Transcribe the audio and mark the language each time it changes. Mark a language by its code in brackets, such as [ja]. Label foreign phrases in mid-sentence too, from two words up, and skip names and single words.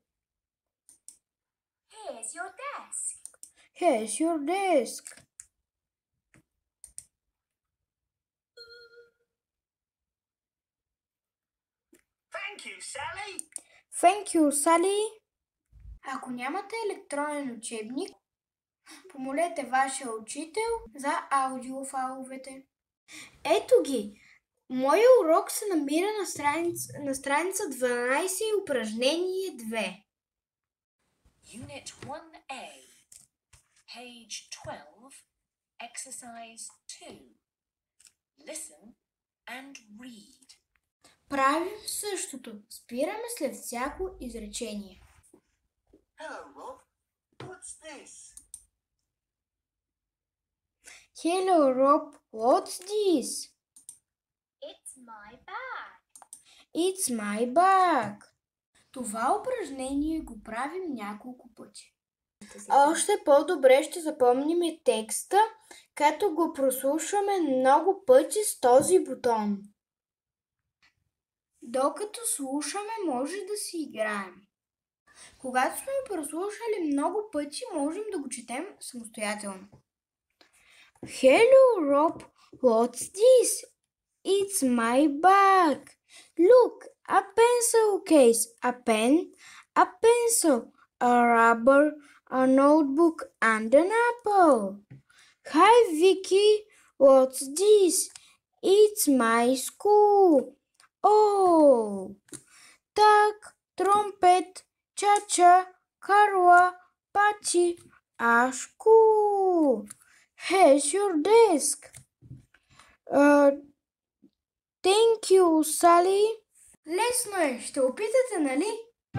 [en] Here's your desk. Here's your desk. Thank you, Sally. Thank you, Sally. [bg] Ако нямате електронен учебник, помолете вашия учител за аудиофайловете. Ето ги! Моя урок се намира на страница 12 и упражнение 2. [en] Unit 1A, page 12, exercise 2. Listen and read. [bg] Правим същото. Спираме след всяко изречение. [en] Hello, Rob. What's this? Hello, Rob. What's this? It's my bag. It's my bag. [bg] Това упражнение го правим няколко пъти. Още по-добре ще запомним текста, като го прослушваме много пъти с този бутон. Докато слушаме, може да си играем. Когато сме го прослушали много пъти, можем да го четем самостоятелно. [en] Hello, Rob. What's this? It's my bag. Look, a pencil case, a pen, a pencil, a rubber, a notebook, and an apple. Hi, Vicky. What's this? It's my school. Oh, tag, trumpet, cha-cha, Carla, Patty, a school. Here's your desk. Thank you, Sally. [bg] Лесно е, ще опитате, нали?